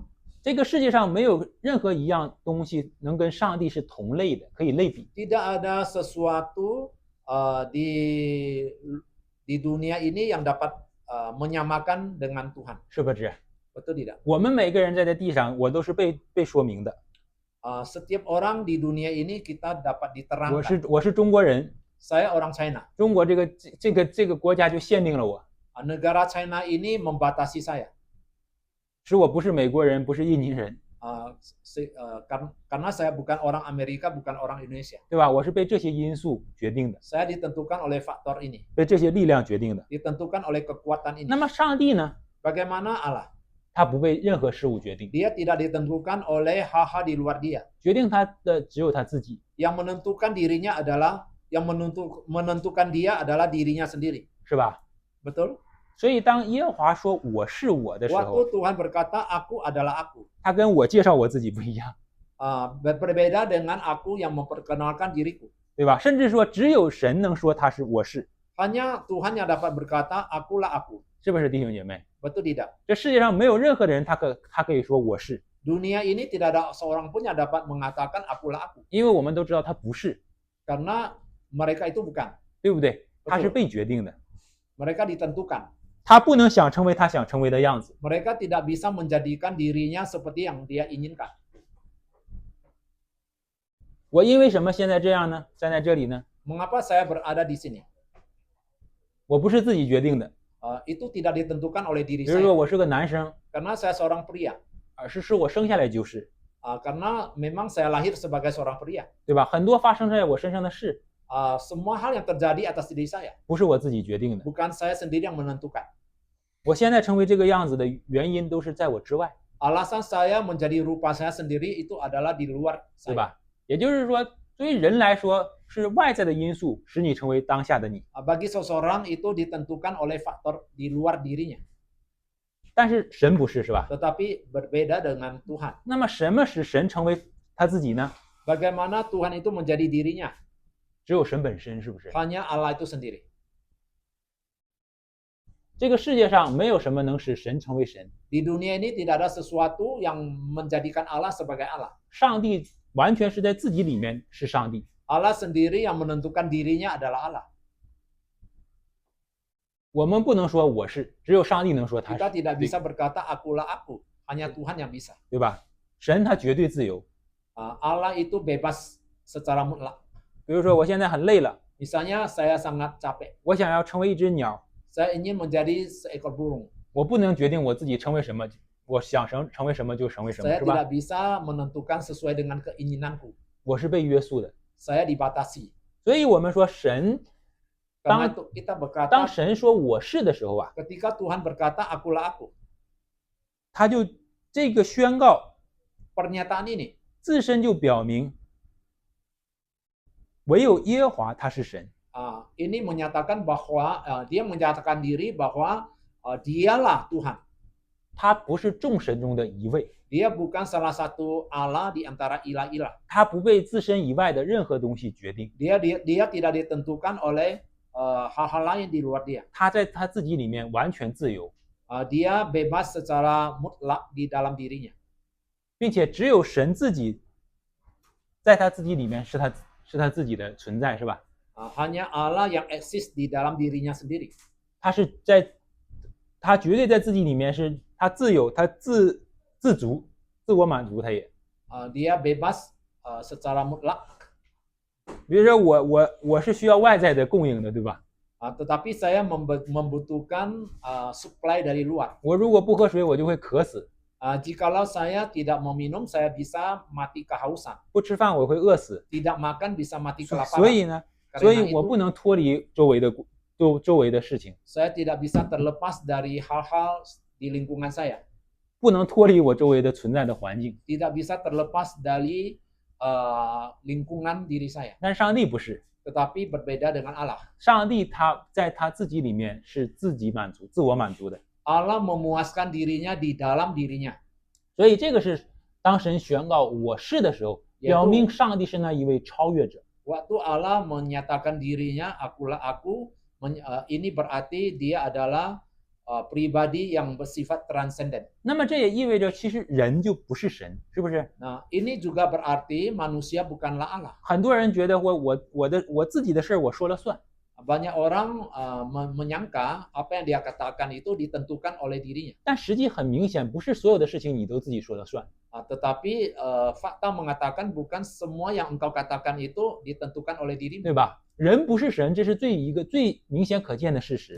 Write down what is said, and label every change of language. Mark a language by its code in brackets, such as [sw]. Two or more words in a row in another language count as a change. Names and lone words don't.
[zh] 这个世界上没有任何一样东西能跟上帝是同类的，可以类比。 [id] Tidak ada sesuatu di dunia ini yang dapat menyamakan dengan Tuhan. [zh] 是不是？ [id] Betul tidak? [zh] 我们每个人在这地上，我都是被说明的。 [id] Setiap orang di dunia ini kita dapat diterangkan. [zh] 我是中国人， [id] Saya orang China. [zh] 中国这个国家就限定了我， [id] Negara China ini membatasi saya. [zh] 使我不是美国人，不是印尼人， [id] Karena saya bukan orang Amerika, bukan orang Indonesia. [zh] 对吧？我是被这些因素决定的， [id] Saya ditentukan oleh faktor ini, [zh] 被这些力量决定的。 [id] ditentukan oleh kekuatan ini. [zh] 那么上帝呢？ [id] Bagaimana Allah? [zh] 他不被任何事物决定， [id] Dia tidak ditentukan oleh hal-hal di luar dia. [zh] 决定他的只有他自己， [id] Yang menentukan dirinya adalah menentukan dia adalah dirinya sendiri. [zh] 是吧？ [id] Betul? [zh] 所以当耶和华说我是我的时候， [id] Waktu Tuhan berkata aku adalah aku, [zh] 他跟我介绍我自己不一样， [id] berbeda dengan aku yang memperkenalkan diriku. [zh] 对吧？甚至说只有神能说他是我是， [id] Hanya Tuhan yang dapat berkata akulah aku. [zh] 是不是弟兄姐妹？ [id] Betul tidak? [zh] 这世界上没有任何人他可以说我是， [id] Dunia ini tidak ada seorang pun yang dapat mengatakan akulah aku. [zh] 因为我们都知道他不是， [id] Karena mereka itu bukan. [zh] 对不对？他是被决定的， [id] Mereka ditentukan. [zh] 他不能想成为他想成为的样子。 [id] Mereka tidak bisa menjadikan dirinya seperti yang dia inginkan. [zh] 我因为什么现在这样呢？站在这里呢？ [id] Mengapa saya berada di sini? [zh] 我不是自己决定的。 [id] Itu tidak ditentukan oleh diri [zh] 比如说 [id] saya. [zh] 我是个男生， [id] Karena saya seorang pria. [zh] 而是我生下来就是， [id] Karena memang saya lahir sebagai seorang pria. [zh] 对吧？很多发生在我身上的事， [id] Semua hal yang terjadi atas diri saya. [zh] 不是我自己决定的。 [id] Bukan saya sendiri yang menentukan. [zh] 我现在成为这个样子的原因都是在我之外， [id] Alasan saya menjadi rupa saya sendiri itu adalah di luar [zh] 对 [id] saya. [zh] 吧？也就是说，对于人来说，是外在的因素使你成为当下的你。 [id] Bagi seseorang itu ditentukan oleh faktor di luar dirinya. [zh] 但是神不是，是吧？ [id] Tetapi berbeda dengan Tuhan. [zh] 那么什么使神成为他自己呢？ [id] Bagaimana Tuhan itu menjadi dirinya? [zh] 只有神本身，是不是？ [id] Hanya Allah itu sendiri. [zh] 这个世界上没有什么能使神成为神， [id] Di dunia ini tidak ada sesuatu yang menjadikan Allah sebagai Allah. [zh] 上帝完全是在自己里面是上帝。 [id] Allah sendiri yang menentukan dirinya adalah Allah. [zh] 我们不能说我是，只有上帝能说他 [id] Kita [zh] 是， [id] tidak bisa berkata akulah aku. Hanya Tuhan yang bisa. [zh] 对吧？神他绝对自由。 [id] Allah itu bebas secara mutlak. [zh] 比如说我现在很累了， [id] Misalnya saya sangat capek. [zh] 我想要成为一只鸟， [id] Saya ingin menjadi seekor burung. [zh] 我不能决定我自己成为什么，我想成为什么就成为什么， [id] Saya [zh] 是吧？ [id] tidak bisa menentukan sesuai dengan keinginanku. [zh] 我是被约束的。 [id] Saya dibatasi. [zh] 所以我们说神， [id] Karena itu kita [zh] 当 [id] berkata [zh] 神说我是的时候啊， [id] ketika Tuhan berkata akulah aku. [zh] 他就这个宣告 [id] Pernyataan ini [zh] 自身就表明，唯有耶和华他是神。 [id] ini menyatakan bahwa dia menyatakan diri bahwa dialah Tuhan. [zh] 他不是众神中的一位， [id] Dia bukan salah satu Allah di antara ilah-ilah. [zh] 他不被自身以外的任何东西决定， [id] Dia tidak ditentukan oleh hal-hal lain di luar dia. [zh] 他在他自己里面完全自由， [id] Dia bebas secara mutlak di dalam dirinya. [zh] 并且只有神自己在他自己里面是他自己的存在，是吧？ [id] Hanya Allah yang eksis di dalam dirinya sendiri. [zh] 他绝对在自己里面是他自由，他自足，自我满足，他也。 [id] Dia bebas secara mutlak. [zh] 比如说我是需要外在的供应的，对吧？ [id] Tetapi saya membutuhkan supply dari luar. [zh] 我如果不喝水，我就会渴死； [id] Jikalau saya tidak meminum, saya bisa mati kehausan. [zh] 不吃饭我会饿死。 [id] Tidak makan bisa mati [zh] 所 [id] kelaparan. [zh] 以呢， [id] Karena [zh] 所以我 [id] itu, [zh] 不能脱离周围的事情， [id] saya tidak bisa terlepas dari hal-hal di lingkungan saya. [zh] 不能脱离我周围的存在的环境。 [id] Tidak bisa terlepas dari lingkungan diri saya. [zh] 但是上帝不是， [id] Tetapi berbeda dengan Allah. [zh] 上帝他在他自己里面是自己满足、自我满足的。 [id] Allah memuaskan dirinya di dalam dirinya. [zh] 所以这个是当神宣告我是的时候， 表明上帝是那一位超越者。 [id] Waktu Allah menyatakan dirinya, akulah aku, ini berarti dia adalah pribadi yang bersifat transenden. [zh] 那么这也意味着其实人就不是神，是不是？ [id] Nah, ini juga berarti manusia bukanlah Allah. [zh] 很多人觉得我自己的事儿我说了算， [id] Banyak orang menyangka apa yang dia katakan itu ditentukan oleh dirinya. [zh] 但实际很明显，不是所有的事情你都自己说了算。 [id] Tetapi fakta mengatakan bukan semua yang engkau katakan itu ditentukan oleh dirimu. [zh] 对吧？人不是神，这是一个最明显可见的事实。